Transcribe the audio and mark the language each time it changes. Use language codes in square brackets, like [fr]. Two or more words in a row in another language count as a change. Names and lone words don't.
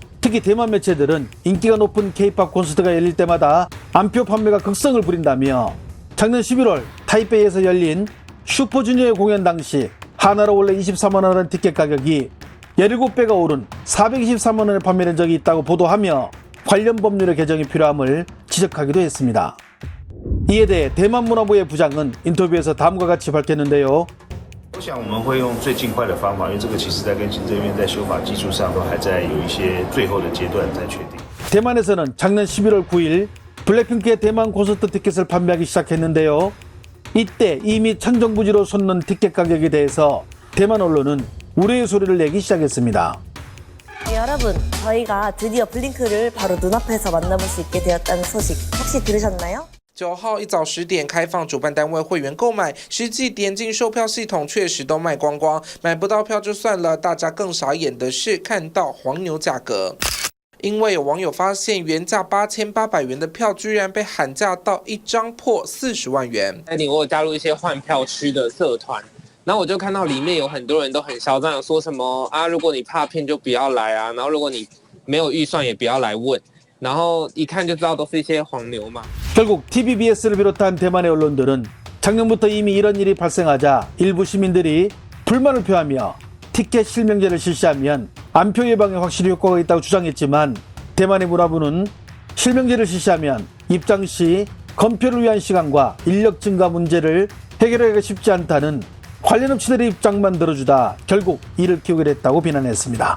[ko] 특히 대만 매체들은 인기가 높은 K-팝 콘서트가 열릴 때마다 안표 판매가 극성을 부린다며 작년 11월 타이베이에서 열린 슈퍼주니어의 공연 당시 하나로 원래 24만 원 하던 티켓 가격이 17배가 오른 423만 원에 판매된 적이 있다고 보도하며 관련 법률의 개정이 필요함을 지적하기도 했습니다. 이에 대해 대만문화부의 부장은 인터뷰에서 다음과 같이 밝혔는데요. [zh] 我想我们会用最尽快的方法，因为这个其实在跟行政院在修法基础上都还在有一些最后的阶段才确定。 [ko] 대만에서는 작년 11월 9일 블랙핑크의 대만 콘서트 티켓을 판매하기 시작했는데요. 이때 이미 천정부지로 솟는 티켓 가격에 대해서 대만 언론은 우려의 소리를 내기 시작했습니다. 여러분, 저희가 드디어 블링크를 바로 눈앞에서 만나볼 수 있게 되었다는 소식 혹시 들으셨나요? [zh] 9 号一早10点开放主办单位会员购买，实际点进售票系统确实都卖光光，买不到票就算了，大家更傻眼的是看到黄牛价格。因为有网友发现原价8800元的票居然被喊价到一张破40万元。我有加入一些换票区的社团，然后我就看到里面有很多人都很嚣张，说什么啊，如果你怕骗就不要来啊，然后如果你没有预算也不要来问。然后一看就知道都是一些黄牛嘛。 [ko] 결국 TVBS를 비롯한 대만의 언론들은 작년부터 이미 이런 일이 발생하자 일부 시민들이 불만을 표하며 티켓 실명제를 실시하면 안표 예방에 확실히 효과가 있다고 주장했지만 대만의 문화부는 실명제를 실시하면 입장 시 검표를 위한 시간과 인력 증가 문제를 해결하기가 쉽지 않다는 관련 업체들의 입장만 들어주다 결국 이를 키우게 됐다고 비난했습니다.